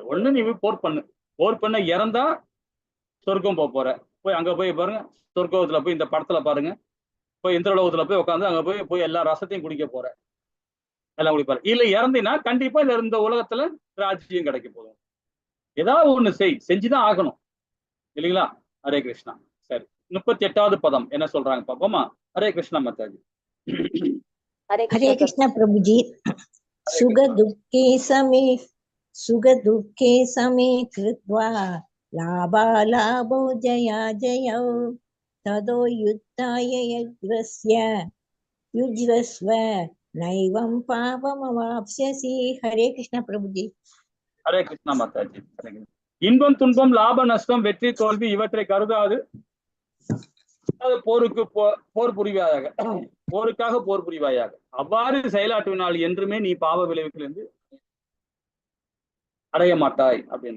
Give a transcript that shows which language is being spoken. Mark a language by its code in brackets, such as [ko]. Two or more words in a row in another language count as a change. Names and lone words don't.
[ta] ஒண்ணு நீ போர் பண்ண இறந்தா சொர்க்கம் போற, போய் அங்க போய் பாருங்க, சொர்க்கத்துல போய் இந்த படத்துல பாருங்க, போய் இந்திரலோகத்துல போய் உட்காந்து அங்க போய் எல்லா ரசத்தையும் குடிக்க போற, எல்லாம் குடிப்பாரு. இல்ல இறந்தினா கண்டிப்பா இந்த உலகத்துல ராஜ்யம் கிடைக்க போதும். ஏதாவது ஒண்ணு செஞ்சுதான் ஆகணும் இல்லைங்களா? ஹரே கிருஷ்ணா. சரி, 38வது பதம் என்ன சொல்றாங்க பாப்போமா? ஹரே கிருஷ்ணா மாதாஜி. [hi] हरे हरे कृष्ण प्रभु जी। [sa] सुख दुखे समे कृत्वा लाभालाभो जया जयौ तदो युद्धाय युज्यस्व नैवं पापमवाप्स्यसि। [hi] हरे कृष्ण प्रभु जी। [ta] ஹரே கிருஷ்ணா மாதாஜி. இன்பம் துன்பம் லாப நஷ்டம் வெற்றி தோல்வி இவற்றை கருதாது போர் புரிவாயாக, போருக்காக போர் புரிவாயாக, அவ்வாறு செயலாற்றுவினால் என்றுமே நீ பாவ விளைவுகளிலிருந்து அடைய மாட்டாய் அப்படின்ற.